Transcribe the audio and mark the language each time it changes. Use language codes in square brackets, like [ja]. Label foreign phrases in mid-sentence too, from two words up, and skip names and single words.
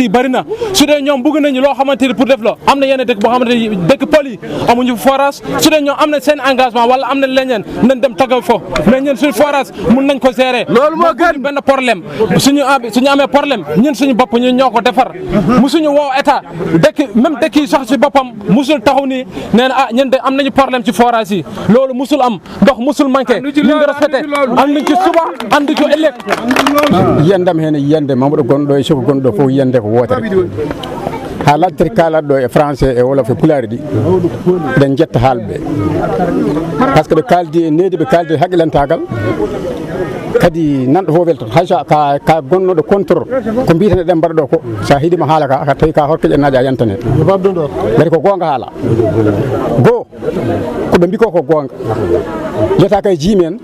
[wo] yi bëri na su dee ñoom bëgg nañu loo xamante ni pour def la am na yenn dëkk boo xamante ni dëkk pël yi amuñu forage su dee ñoom am na seen engagement wala am na leneen nañ dem tagaw fo mais ñun suñu forage mun nañ ko gérer loolu moo gën benn problème suñu amee problème ñun suñu bopp ñun ñoo ko defar musuñu woo état dëkk yi sax ci boppam musul taxaw ni nee na ñun de am nañu problème ci forage yi loolu musul am ndox musul manqué ñu ngi respecté am nañ ci suba andi ko ëllëg [ff] yiyandam heen yiyande Mamadou gonɗo e soko gonɗo fof yiyande ko wotere ha ladtere kalaɗo e français e wolof e pulaari ɗi eɗen jetta haalɓe [fr] par ce que [ff] ɓe kaldi e needi ɓe kaldi e haqqilantagal kadi nanɗo fof weltoto hayso ka gonnoɗo contrôle ko mbiten eɗen mbaɗa ɗo ko sa hiiɗima haala ka tawi ka Orkadiéré a yantane gati ko gonga haala goo koɓe mbi ko gonga jeta kay jiimi en